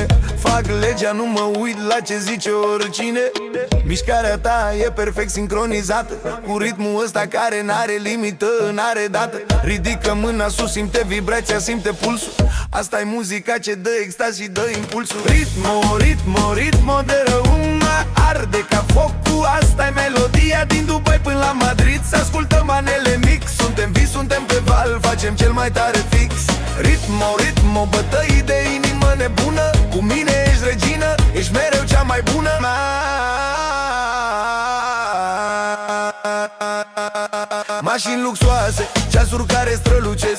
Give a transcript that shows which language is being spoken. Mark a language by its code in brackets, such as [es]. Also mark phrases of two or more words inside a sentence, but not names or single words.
[ro] Fac legea, nu mă uit la ce zice oricine. Mișcarea ta e perfect sincronizată cu ritmul ăsta care n-are limită, n-are dată. Ridică mâna sus, simte vibrația, simte pulsul. Asta e muzica ce dă extaz și dă impulsul. [es] Ritmo, ritmo, ritmo de [ro] răumă arde ca focul. Asta e melodia din Dubai până la Madrid. Să ascultăm manele mix, suntem vis, suntem pe val, facem cel mai tare fix. [es] Ritmo, ritmo, [ro] bătăi de inimă nebună. Cu mine ești regină, ești mereu cea mai bună. Mașini luxoase, ceasuri care strălucesc.